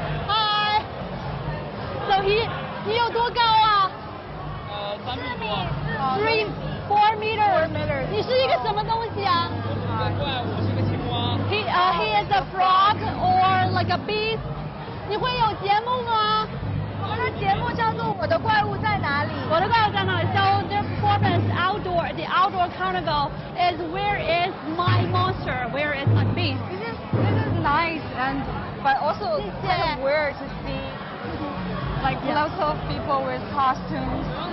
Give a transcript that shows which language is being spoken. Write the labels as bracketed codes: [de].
[en] Hi. So he [zh] 你有多高啊？3米多。 [en] 4 meters. [zh] 你是一个什么东西啊？怪，我是个青蛙。 [en] He is a frog or like a beast. [zh] 你会有节目吗？我们的节目叫做《我的怪物在哪里》。我的怪物在哪里 [en] ？So the performance outdoor, the outdoor carnival is where is my monster? Where is my beast? This is nice but also kind of weird to see like lots of people with costumes.